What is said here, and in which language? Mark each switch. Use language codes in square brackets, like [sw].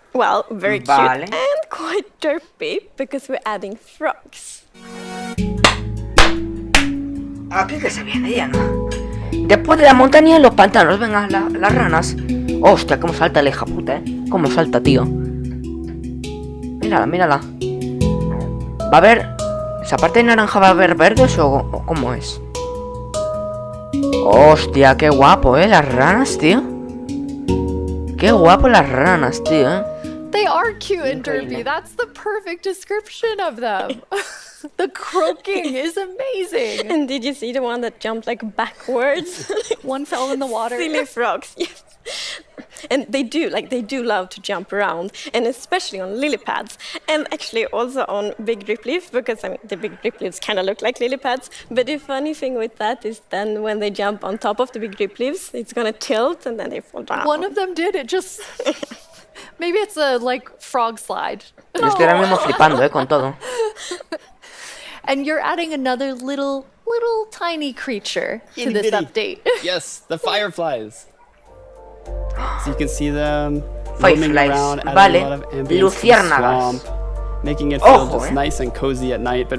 [en] Well, very cute and quite derpy because we're adding frogs. [es] Aquí que se viene ya, ¿no? Después de la montaña y los pantanos, venga, las ranas. Hostia, cómo salta la hija puta, cómo salta, tío. Mírala, mírala. Va a haber... ¿Esa parte de naranja va a haber verdes o cómo es? Hostia, qué guapo, las ranas, tío. Qué guapo las ranas, tío, [en] They are cute and derpy. That's the perfect description of them. The croaking is amazing. And did you see the one that jumped like backwards? One fell in the water. Silly frogs. Yes. And they do love to jump around, and especially on lily pads, and actually also on big drip leaves, because I mean the big drip leaves kind of look like lily pads. But the funny thing with that is then when they jump on top of the big drip leaves, it's gonna tilt and then they fall down. One of them did. It just maybe it's a like frog slide. [es] Yo estoy ahora mismo flipando, con todo. [en] And you're adding another little tiny creature to this update. Yes, the fireflies. So you can see them roaming around, adding a lot of ambience to the swamp, making it feel just nice and cozy at night.